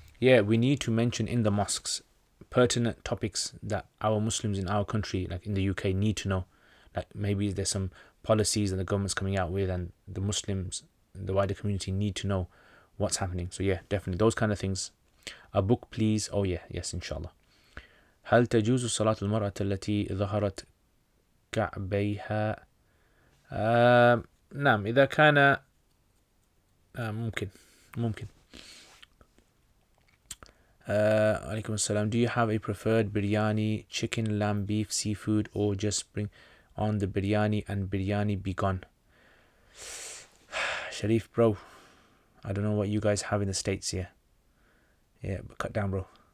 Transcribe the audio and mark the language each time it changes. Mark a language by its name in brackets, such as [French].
[English] Yeah, we need to mention in the mosques pertinent topics that our Muslims in our country, like in the UK, need to know. Like maybe there's some policies that the government's coming out with, and the Muslims, the wider community, need to know what's happening. So yeah, definitely those kind of things. A book, please. Oh yeah, yes, inshallah. [Arabic] هل تجوز صلاة المرأة التي ظهرت كعبيها؟ نعم، إذا كان ممكن. عليكم السلام. [English] Do you have a preferred biryani, chicken, lamb, beef, seafood, or just bring on the biryani and biryani be gone? Sharif, bro, I don't know what you guys have in the States here. Yeah, but cut down, bro.